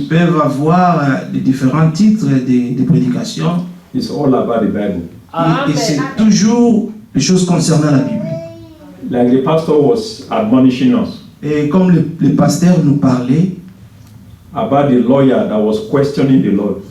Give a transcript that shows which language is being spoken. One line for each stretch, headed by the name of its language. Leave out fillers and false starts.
French: peuvent avoir des différents titres de prédications.
English: It's all about the Bible.
French: Et c'est toujours des choses concernant la Bible.
English: Like the pastor was admonishing us
French: Et comme le pasteur nous parlait,
English: about the lawyer that was questioning the Lord.